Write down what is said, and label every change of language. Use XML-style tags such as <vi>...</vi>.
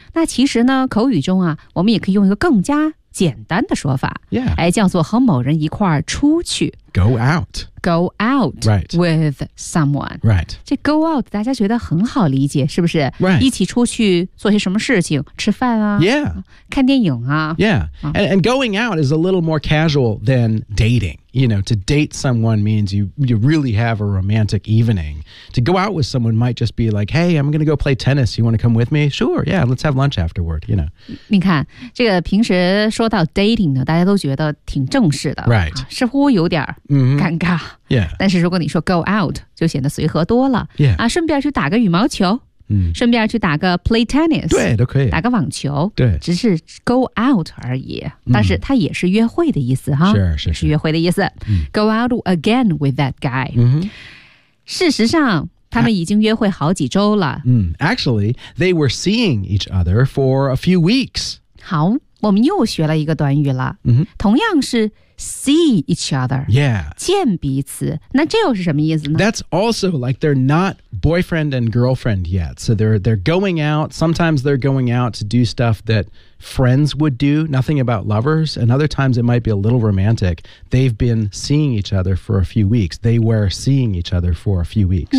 <zh>那其实呢口语中啊我们也可以用一个更加简单的说法、</zh> <en>yeah.</en> <zh>哎、叫做和某人一块儿出去</zh> <en>Go out、right. with someone、 right.</en> <zh>这 go out 大家觉得很好理解是不是、</zh> <en>right.</en> <zh>一起出去做些什么事情吃饭啊、</zh> <en>yeah.</en> <zh>看电影啊</zh> <en>Yeah, and going out is a little more casual than dating You know, to date someone means you really have a romantic evening To go out with someone might just be like Hey, I'm going to go play tennis You want to come with me? Sure, yeah, let's have lunch afterward You know</en> <zh>你看这个平时说到 dating 呢大家都觉得挺正式的</zh> <en>Right、</en> <zh>啊、似乎有点尴尬、</zh> <en>mm-hmm. Yeah</en> <zh>但是如果你说 go out 就显得随和多了</zh> <en>Yeah、</en> <zh>啊、顺便去打个羽毛球顺便去打个</zh> <en>play tennis</en> <zh>对都可以打个网球对只是 go out 而已、嗯、但是它也是约会的意思哈是约会的意思、嗯、</zh> <en>go out again with that guy、嗯、</en> <zh>事实上他们已经约会好几周了、</zh> <en>Actually they were seeing each other for a few weeks</en> <zh>好我们又学了一个短语了、嗯、同样是</zh> <en>see each other yeah</en> <zh>见彼此那这又是什么意思呢</zh> <en>That's also like they're notboyfriend and girlfriend yet. So they're going out. Sometimes they're going out to do stuff that friends would do, nothing about lovers. And other times it might be a little romantic. They've been seeing each other for a few weeks. They were seeing each other for a few weeks.</en>